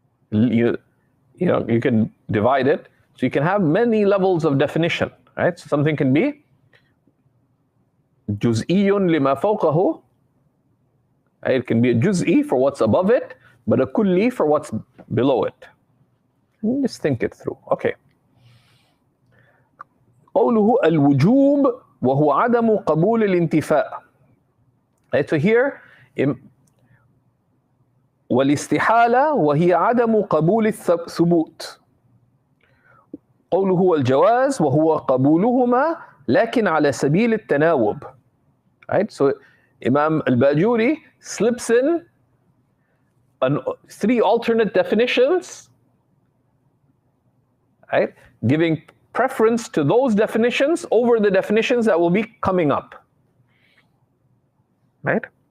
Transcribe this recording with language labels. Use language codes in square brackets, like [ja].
[en] You know, you can divide it. So you can have many levels of definition, right? So something can be [ar] juz'iyyun lima fawqahu. [en] It can be a juz'i for what's above it, but a kulli for what's below it. Let's think it through. Okay. [ar] قوله الوجوب وهو عدم قبول الانتفاء. [en] Right, so here, [ar] والاستحالة وهي عدم قبول الثبوت. قوله الجواز وهو قبولهما لكن على سبيل التناوب. [en] Right, so Imam al-Bajuri slips in three alternate definitions, right, giving preference to those definitions over the definitions that will be coming up. Right?